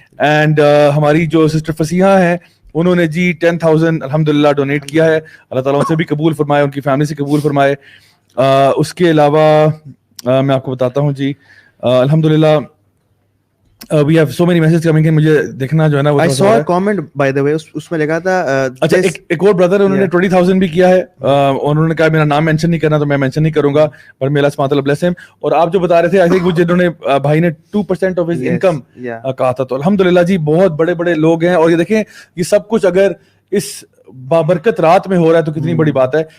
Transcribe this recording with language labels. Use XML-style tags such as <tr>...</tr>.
<ur>And ہماری جو sister فصیحہ ہیں انہوں نے جی 10,000 الحمدللہ ڈونیٹ کیا ہے. اللہ تعالیٰ ان سے بھی قبول فرمائے, ان کی فیملی سے قبول فرمائے. اس کے علاوہ میں آپ کو بتاتا ہوں جی الحمدللہ</ur> <en>we have so many messages coming in.</en> <ur>مجھے دیکھنا جو ہے نا,</ur> <en>I saw a comment by the way,</en> <ur>اس میں لکھا تھا اچھا ایک اور بردر انہوں نے 20,000 بھی کیا ہے, انہوں نے کہا میرا نام مینشن نہیں کرنا, تو میں مینشن نہیں کروں گا, پر میرا سبحانہ اللہ بلیس ہم. اور آپ جو بتا رہے تھے آئی تھنک وہ جنہوں نے بھائی نے 2% آف ہز انکم کہا تھا, تو الحمدللہ جی بہت بڑے بڑے لوگ ہیں. اور یہ دیکھیں یہ سب کچھ اگر اس بابرکت رات میں ہو رہا ہے تو کتنی بڑی بات ہے.</ur>